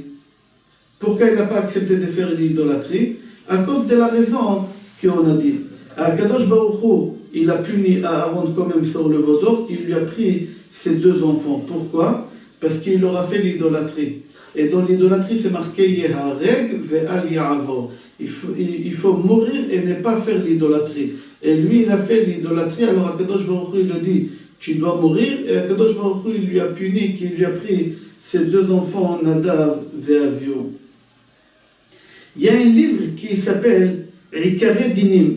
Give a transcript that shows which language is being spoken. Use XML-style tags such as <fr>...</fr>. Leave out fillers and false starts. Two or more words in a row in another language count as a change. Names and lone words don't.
<fr>Pourquoi il n'a pas accepté de faire l'idolâtrie? À cause de la raison qu'on a dit.</fr> <he>קדוש ברוך הוא,</he> <fr>il a puni Aaron quand même sur le veau d'or, qui lui a pris ses deux enfants. Pourquoi? Parce qu'il aura fait l'idolâtrie. Et dans l'idolâtrie, c'est marqué</fr> <he>יהרג ואל יעבור.</he> <fr>Il faut mourir et ne pas faire l'idolâtrie. Et lui, il a fait l'idolâtrie, alors</fr> <he>קדוש ברוך הוא,</he> <fr>il a dit, tu dois mourir, et</fr> <he>קדוש ברוך הוא,</he> <fr>il lui a puni, qu'il lui a pris ses deux enfants, Nadav ve'Avihu. Il y a un livre qui s'appelle Ikare Dinim.</fr>